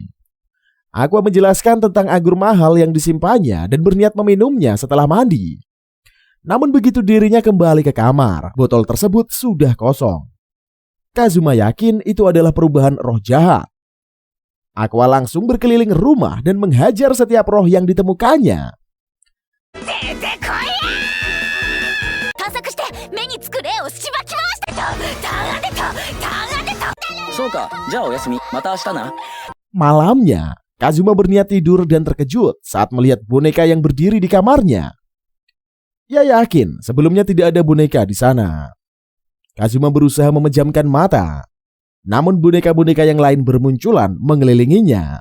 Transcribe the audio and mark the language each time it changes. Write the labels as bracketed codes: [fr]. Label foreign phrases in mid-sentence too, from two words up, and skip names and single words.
[id] Aqua menjelaskan tentang anggur mahal yang disimpannya dan berniat meminumnya setelah mandi. Namun begitu dirinya kembali ke kamar, botol tersebut sudah kosong. Kazuma yakin itu adalah perubahan roh jahat. Aqua langsung berkeliling rumah dan menghajar setiap roh yang ditemukannya. [ja] そうか、じゃあおやすみ、また明日な。 [id] Malamnya, Kazuma berniat tidur dan terkejut saat melihat boneka yang berdiri di kamarnya. Ia yakin sebelumnya tidak ada boneka di sana. Kazuma berusaha memejamkan mata, namun boneka-boneka yang lain bermunculan mengelilinginya.